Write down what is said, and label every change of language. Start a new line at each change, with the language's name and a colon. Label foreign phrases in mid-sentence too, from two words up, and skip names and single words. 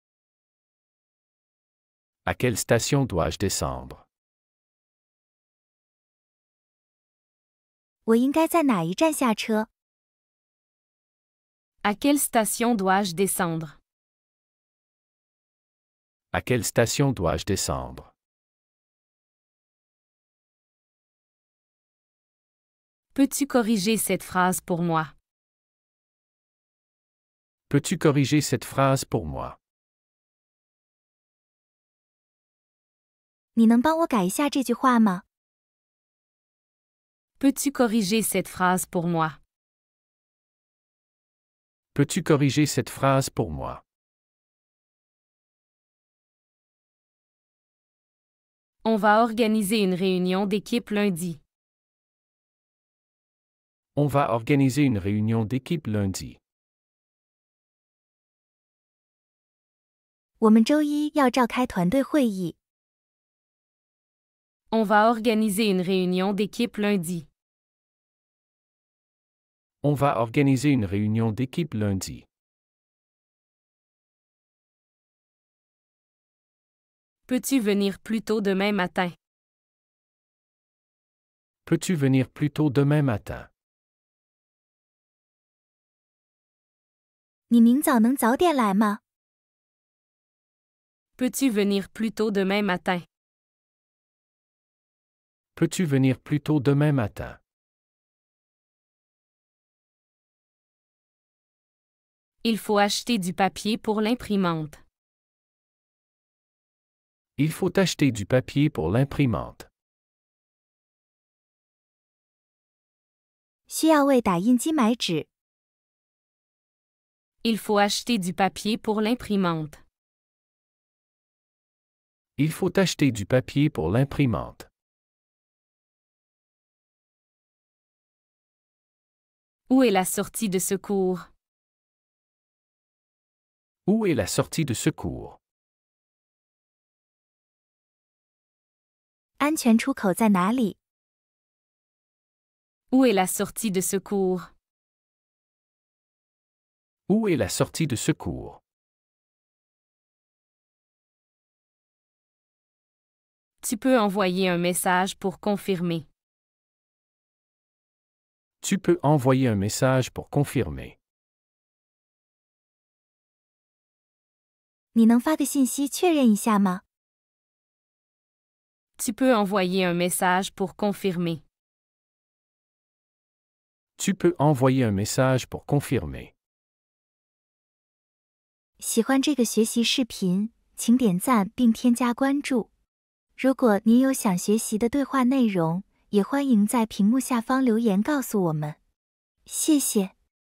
French: À quelle station dois-je descendre?
Chinese: 我应该在哪一站下车？
French: À quelle station dois-je descendre? À quelle station dois-je descendre? Peux-tu corriger cette phrase pour moi? Peux-tu corriger cette phrase pour moi?
Chinese: 你能帮我改一下这句话吗？
French: Peux-tu corriger cette phrase pour moi? Peux-tu corriger cette phrase pour moi? On va organiser une réunion d'équipe lundi. On va organiser une réunion d'équipe lundi.
Chinese: 我们周一要召开团队会议。
French: On va organiser une réunion d'équipe lundi. On va organiser une réunion d'équipe lundi. Peux-tu venir plus tôt demain matin? Peux-tu venir plus tôt demain matin?
Chinese: 你明早能早点来吗？
French: Peux-tu venir plus tôt demain matin? Peux-tu venir plus tôt demain matin? Il faut acheter du papier pour l'imprimante. Il faut acheter du papier pour l'imprimante.
Chinese: 需要为打印机买纸。
French: Il faut acheter du papier pour l'imprimante. Il faut acheter du papier pour l'imprimante. Où est la sortie de secours? Où est la sortie de secours?
Chinese: 安全出口在哪里？
French: Où est la sortie de secours? Où est la sortie de secours? Tu peux envoyer un message pour confirmer. Tu peux envoyer un message pour confirmer.
Chinese: 你能发个信息确认一下吗？
French: Tu peux envoyer un message pour confirmer. Tu peux envoyer un message pour confirmer.
Chinese: 喜欢这个学习视频，请点赞并添加关注。如果您有想学习的对话内容，也欢迎在屏幕下方留言告诉我们。谢谢。